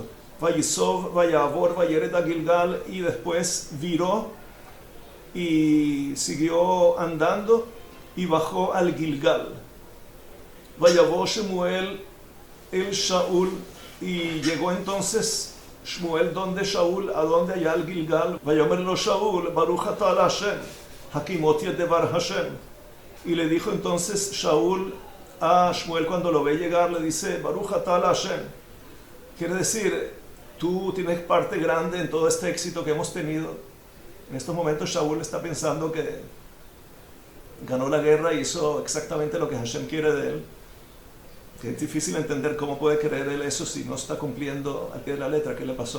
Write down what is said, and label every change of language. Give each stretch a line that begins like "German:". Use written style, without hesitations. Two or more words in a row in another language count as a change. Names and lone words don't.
Hebrew: ויסב ויעבר וירד
Spanish: a Gilgal, y después viró y siguió andando y bajó al Gilgal.
Hebrew: ויבא שמואל אל שאול,
Spanish: y llegó entonces Shmuel donde Shaul, a donde allá al Gilgal.
Hebrew: ויאמר לו שאול ברוך אתה השם הקימתי דבר השם.
Spanish: Y le dijo entonces Shaul a Shmuel, cuando lo ve llegar, le dice:
Hebrew: ברוך אתה השם.
Spanish: Quiere decir, tú tienes parte grande en todo este éxito que hemos tenido. En estos momentos Shaul está pensando que ganó la guerra y hizo exactamente lo que Hashem quiere de él. Que es difícil entender cómo puede creer él eso si no está cumpliendo al pie de la letra qué le pasó.